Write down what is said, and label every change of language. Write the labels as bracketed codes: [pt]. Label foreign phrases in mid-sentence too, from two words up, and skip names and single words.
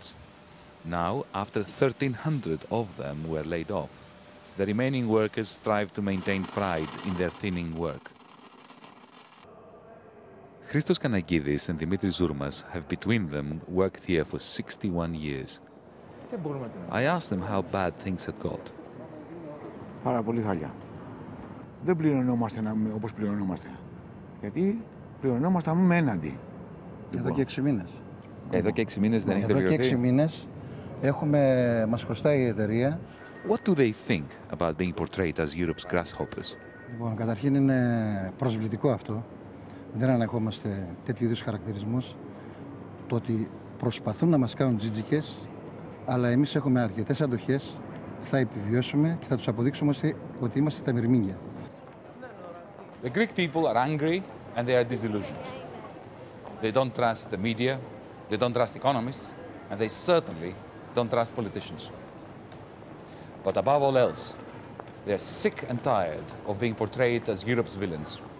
[en] Now, after 1,300 of them were laid off, the remaining workers strive to maintain pride in their thinning work. Christos Kanagidis and Dimitris Zourmas have between them worked here for 61 years. I asked them how bad things had got. [el] Πάρα πολύ χάλια. Δεν πληρωνόμαστε όπως πληρωνόμαστε. Γιατί πληρωνόμαστε με έναντι. Εδώ και 6 μήνες. Εδώ και 6 μήνες δεν έχετε πληρωθεί. Εδώ και 6 μήνες Μας χρωστάει η εταιρεία. [en] What do they think about being portrayed as Europe's grasshoppers? [el] Λοιπόν, καταρχήν είναι προσβλητικό αυτό. Δεν ανεχόμαστε τέτοιου είδους χαρακτηρισμούς. Το ότι προσπαθούν να μας κάνουν τζιτζικές, αλλά εμείς έχουμε αρκετές αντοχές, θα επιβιώσουμε και θα τους αποδείξουμε ότι είμαστε τα μυρμήγκια. [en] The Greek people are angry and they are disillusioned. They don't trust the media, they don't trust economists, and they certainly don't trust politicians. But above all else, they are sick and tired of being portrayed as Europe's villains.